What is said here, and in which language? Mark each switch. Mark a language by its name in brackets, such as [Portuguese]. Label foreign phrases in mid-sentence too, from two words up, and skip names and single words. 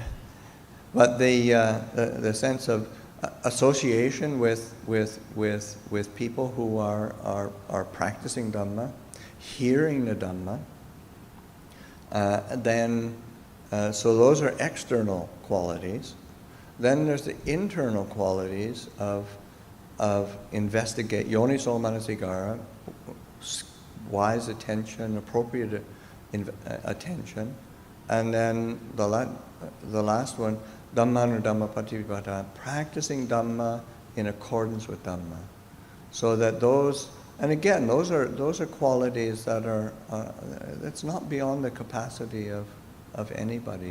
[English] But the sense of association with people who are practicing Dhamma, hearing the Dhamma, so those are external qualities. Then there's the internal qualities of investigate, [Pali] yoniso manasikara, [English] wise attention, appropriate attention, and then the last one, [Pali] Dhammanu Dhamma Patipada, [English] practicing Dhamma in accordance with Dhamma. So that those, and again, those are qualities that are, that's not beyond the capacity of anybody.